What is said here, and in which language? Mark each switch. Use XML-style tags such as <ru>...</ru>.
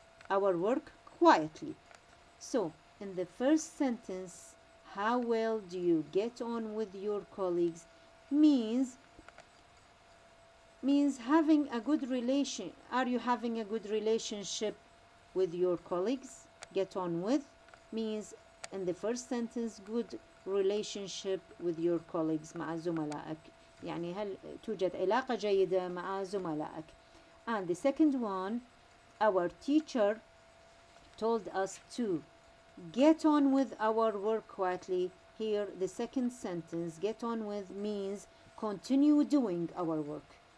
<en>Our work quietly. So, in the first sentence, how well do you get on with your colleagues means having a good relation. Are you having a good relationship with your colleagues? Get on with means in the first sentence good relationship with your colleagues مع زملائك.</en> <ar>يعني هل توجد علاقة جيدة مع زملائك.</ar> <en>And the second one, our teacher told us to get on with our work quietly. Here the second sentence, get on with means continue doing our work.</en>